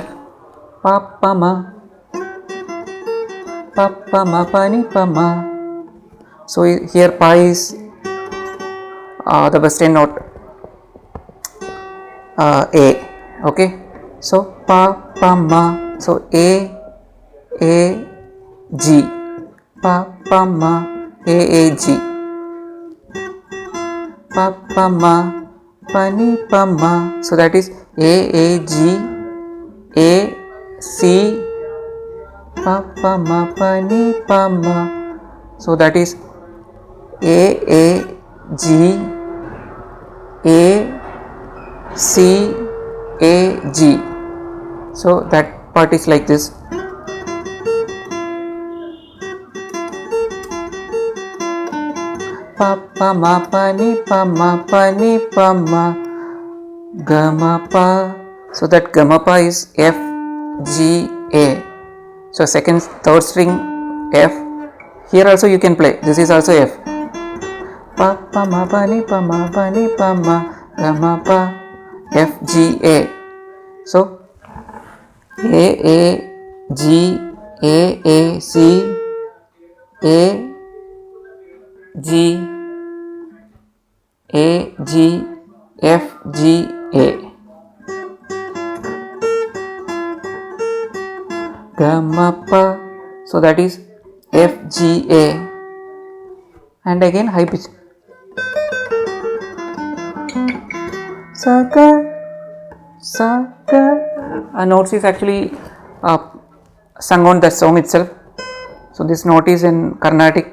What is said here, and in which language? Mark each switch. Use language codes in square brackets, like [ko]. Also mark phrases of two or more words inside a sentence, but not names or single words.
[en] Pa pa ma, pa pa ma pa ni pa ma. So here pa is the western note A. Okay, so pa pa ma. So A G, pa pa ma, A G, pa pa ma, pa ni pa ma. So that is A G, A C, pa pa ma, pa ni pa ma. So that is A G, A C, A G. So that part is like this. Pa pa ma, pa ni pa ma, pa ni pa ma, ga ma pa. So that ga ma pa is F, G, A. So third string F. Here also you can play. This is also F. Pa pa ma, pa ni pa ma, pa ni pa ma, ga ma pa, F, G, A. So A G, A C, A G, A G, F, G, A. Ga ma pa. So that is F, G, A, and again high pitch. Sa ga. Notes is actually sung on the song itself. So this note is in Carnatic.